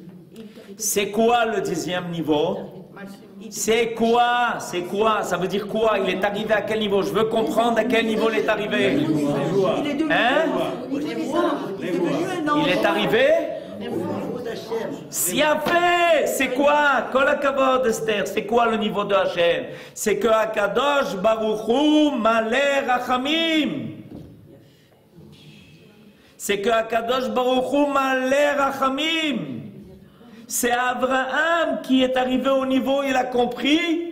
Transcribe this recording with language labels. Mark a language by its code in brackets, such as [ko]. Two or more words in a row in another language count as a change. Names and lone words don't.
[fr] C'est quoi le 10e niveau? C'est quoi? Ça veut dire quoi? Il est arrivé à quel niveau? Je veux comprendre à quel niveau il est arrivé. Il est arrivé? Si a fait, c'est quoi? [he] כל הכבוד [fr] Esther, c'est quoi le niveau de Hachem? C'est que [he] הקדוש ברוך הוא מלא רחמים. [fr] C'est que [he] הקדוש ברוך הוא מלא רחמים. [fr] C'est Abraham qui est arrivé au niveau, il a compris.